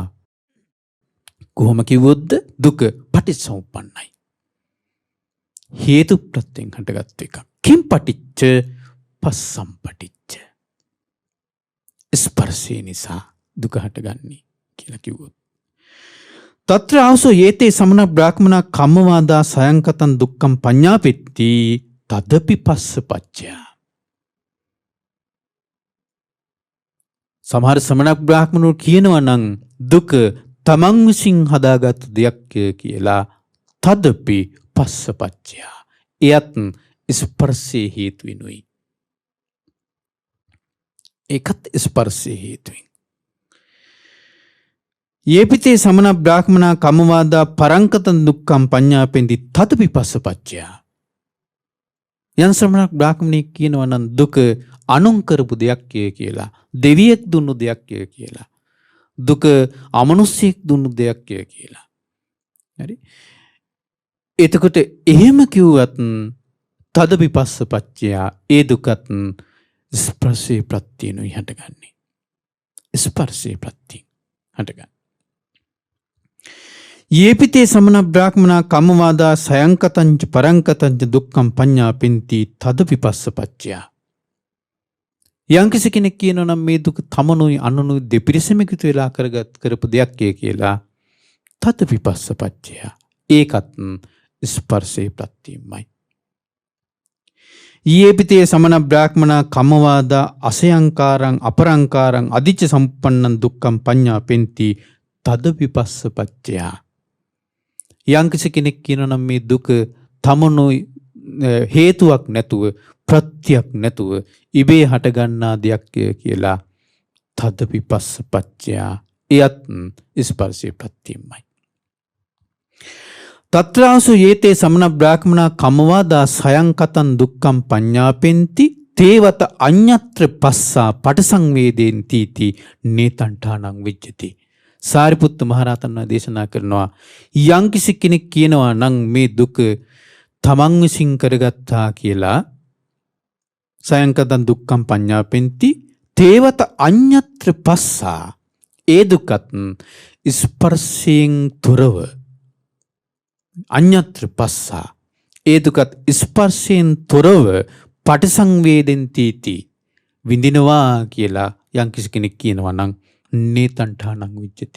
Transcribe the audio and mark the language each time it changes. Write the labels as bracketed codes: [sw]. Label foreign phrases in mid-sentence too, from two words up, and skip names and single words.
[si] කොහොම කිව්වොත්ද දුක පටිච්චසමුප්පන්නයි. හේතු ප්‍රත්‍යයෙන් හටගත් එකක්. [pi] කිම් පටිච්ච පස්සම් පටිච්ච. [si] ස්පර්ශය නිසා දුක හටගන්නේ කියලා කිව්වොත්. [pi] තත්‍ර ආවසෝ යේතේ සමන බ්‍රාහ්මනා කම්මවාදා සයංකතං දුක්ඛං පඤ්ඤාපෙත්ති තදපි පස්සපච්චය. [si] සමහර සමන බ්‍රාහ්මණෝ කියනවා නම් දුක තමන් විසින් හදාගත්තු දෙයක් කියලා [pi] තදපි පස්සපච්චය. [si] එයත් ස්පර්ශයේ හේතු වෙනුයි. ඒකත් ස්පර්ශයේ හේතුවෙන්. [pi] යේපිතේ සමන බ්‍රාහ්මනා කම්මවාදා පරංකතං දුක්ඛං පඤ්ඤාපෙන්ති තදපි පස්සපච්චය. [si] යම් සමන බ්‍රාහ්මණෙක් කියනවා නම් දුක අනුන් කරපු දෙයක් කියලා, දෙවියෙක් දුන්නු දෙයක් කියලා, දුක අමනුෂ්‍යෙක් දුන්නු දෙයක් කියලා. හරි? එතකොට එහෙම කිව්වත් [pi] තදපි පස්සපච්චය [si] ඒ දුකත් ස්පර්ශේ ප්‍රත්‍යයයි හටගන්නේ. ස්පර්ශේ ප්‍රත්‍යයෙන් හටගන්නේ. [pi] යේපිතේ සමන බ්‍රාහ්මනා කම්මවාදා සයංකතංච පරංකතංච දුක්ඛං පඤ්ඤාපෙන්ති තදපි පස්සපච්චය. [si] යම්කිසි කෙනෙක් කියනවා නම් මේ දුක තමනුයි අනුනුයි දෙපිරිසම එකතු වෙලා කරපු දෙයක් කියලා [pi] තදපි පස්සපච්චය. [si] ඒකත් ස්පර්ශේ ප්‍රත්‍යයයි. [pi] යේපිතේ සමන බ්‍රාහ්මනා කම්මවාදා අසයංකාරං අපරංකාරං අදිච්ච සම්පන්නං දුක්ඛං පඤ්ඤාපෙන්ති තදපි පස්සපච්චය. [si] යම්කිසි කෙනෙක් කියනවා නම් මේ දුක තමනුයි හේතුවක් නැතුව ප්‍රත්‍යක් නැතුව ඉබේ හටගන්නා දෙයක් කියලා [pi] තදපි පස්සපච්චය. [si] එයත් ස්පර්ශයේ ප්‍රත්‍යයමයි. [pi] තත්‍රාසු යේතේ සමන බ්‍රාහ්මනා කමවාදා සයං කතං දුක්ඛං පඤ්ඤාපෙන්ති තේවත අඤ්ඤත්‍ර පස්සා පටිසංවේදෙන්ති තී නේතණ්ඨානං විජ්ජති. [si] සාරිපුත්ත මහරහතන් වහන්සේ දේශනා කරනවා යම්කිසි කෙනෙක් කියනවා නම් මේ දුක තමන් විසින් කරගත්තා කියලා [pi] සයං කතං දුක්ඛං පඤ්ඤාපෙන්ති තේවත අඤ්ඤත්‍ර පස්සා [si] ඒ දුකත් ස්පර්ශයෙන් තොරව [pi] අඤ්ඤත්‍ර පස්සා [si] ඒ දුකත් ස්පර්ශයෙන් තොරව පටිසංවේදෙන්ති විඳිනවා කියලා යම්කිසි කෙනෙක් කියනවා නම් [pi] නේතණ්ඨානං විජ්ජති.